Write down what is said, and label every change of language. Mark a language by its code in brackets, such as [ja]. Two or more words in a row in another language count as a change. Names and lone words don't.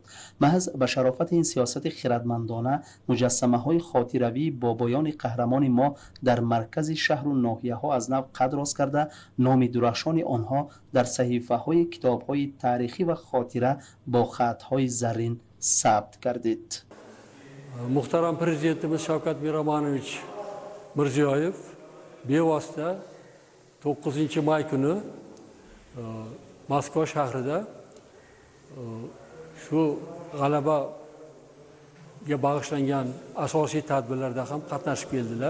[tg] محض به شرافت این سیاست خردمندانه مجسمه های خاطروی بابایان قهرمان ما در مرکز شهر و ناحیه ها از نو قد راست کرده، نام درخشان آنها در صحیفه های کتاب های تاریخی و خاطره با خط های زرین ثبت گردید. [uz] Muhtaram Prezidentimiz Shavkat Miromonovich Mirziyoyev bevosita 9-may kuni Moskva shahrida shu g'alabaga bag'ishlangan asosiy tadbirlarda ham qatnashib keldilar.